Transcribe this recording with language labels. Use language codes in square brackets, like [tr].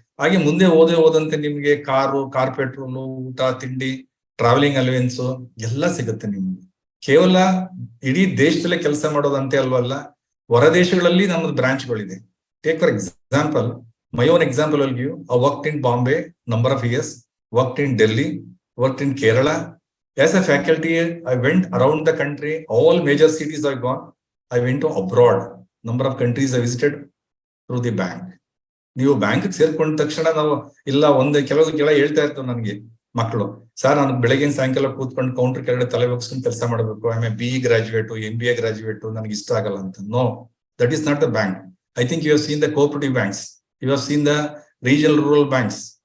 [kn] ಹಾಗೆ ಮುಂದೆ ಓದಂತೆ ನಿಮ್ಗೆ ಕಾರು, ಕಾರ್ ಪೆಟ್ರೋಲು, ಊಟ ತಿಂಡಿ, ಟ್ರಾವೆಲಿಂಗ್ ಅಲವೆನ್ಸ್ ಎಲ್ಲ ಸಿಗುತ್ತೆ ನಿಮ್ಗೆ. ಕೇವಲ ಇಡೀ ದೇಶದಲ್ಲೇ ಕೆಲಸ ಮಾಡೋದಂತೆ ಅಲ್ವಲ್ಲ, ಹೊರ ದೇಶಗಳಲ್ಲಿ ನಮ್ಮದು ಬ್ರಾಂಚ್ಗಳಿದೆ. [en] Take for example, my own example will give. I worked in Bombay number of years, worked in Delhi, worked in Kerala. As a faculty, I went around the country, all major cities I've gone. I went to abroad, number of countries I visited through the bank. [kn] ನೀವು bank ಸೇರ್ಕೊಂಡ ತಕ್ಷಣ ನಾವು ಇಲ್ಲ ಕೆಲವು ಹೇಳ್ತಾ ಇರ್ತೇವೆ ನನಗೆ ಮಕ್ಕಳು, sir ನಾನು ಬೆಳಗ್ಗೆ ಸಾಯಂಕಾಲ ಕೂತ್ಕೊಂಡು ಕೌಂಟರ್ ಕೆಳಗಡೆ ತಲೆ ಬಗ್ಸ್ಕೊಂಡು ಕೆಲಸ ಮಾಡಬೇಕು, [en] I a BE graduate, MBA graduate, [kn] ನನಗೆ ಇಷ್ಟ ಆಗಲ್ಲ ಅಂತ. [en] No, that is not the bank. I think you have seen the cooperative banks, you have seen the regional rural banks.